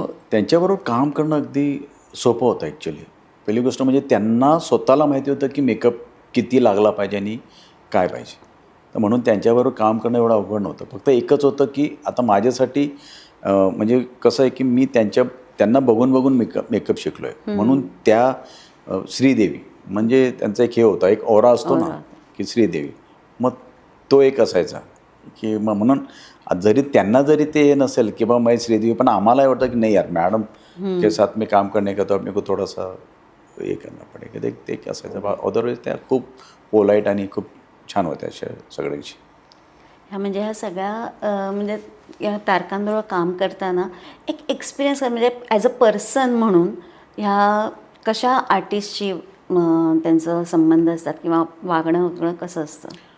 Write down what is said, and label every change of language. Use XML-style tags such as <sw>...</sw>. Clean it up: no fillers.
<mr>त्यांच्याबरोबर काम करणं अगदी सोपं होतं ॲक्च्युली. पहिली गोष्ट म्हणजे त्यांना स्वतःला माहिती होतं की मेकअप किती लागला पाहिजे आणि काय पाहिजे. तर म्हणून त्यांच्याबरोबर काम करणं एवढं अवघड नव्हतं. फक्त एकच होतं की आता माझ्यासाठी म्हणजे कसं आहे की मी त्यांना बघून मेकअप शिकलो आहे. म्हणून त्या श्रीदेवी म्हणजे त्यांचा एक हे होता, एक ऑरा असतो ना की श्रीदेवी. मग तो एक असायचा की मग म्हणून जरी ते नसेल की</mr> <hi>बाबा मैं श्रीदेवी</hi> <mr>पण आम्हाला वाटतं की नाही यार</mr> <hi>मॅडम के साथ में काम करने का तो अपने को थोड़ा सा हे करना पडेगा.</hi> <mr>ते एक असायचं. अदरवाईज त्या खूप पोलाईट आणि खूप छान होत्या अशा सगळ्यांशी. म्हणजे ह्या सगळ्या म्हणजे या तारकांबरोबर काम करताना एक एक्सपिरियन्स म्हणजे</mr> <en>as a person</en> <mr>म्हणून ह्या कशा आर्टिस्टशी त्यांचं संबंध असतात किंवा वागणं कसं असतं?</mr>